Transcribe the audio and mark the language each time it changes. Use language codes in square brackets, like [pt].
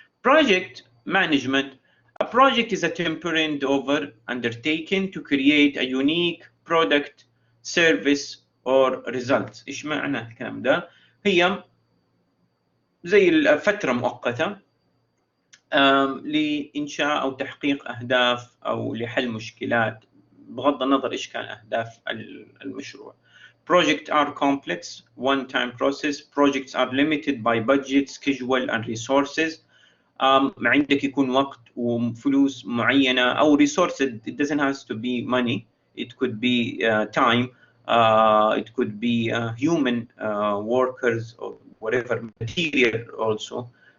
[en] Project management, a project is a temporary endeavor undertaken to create a unique product, service or results. [ar] إيش معنى الكلام ده؟ هي زي الفترة مؤقتة لإنشاء أو تحقيق أهداف أو لحل مشكلات بغض النظر إيش كان أهداف المشروع. [en] Projects are complex, one-time process. Projects are limited by budget, schedule and resources. [ar] عندك يكون وقت وفلوس معينة أو resources. [en] It doesn't have to be money. It could be time. It could be human workers or whatever, material also.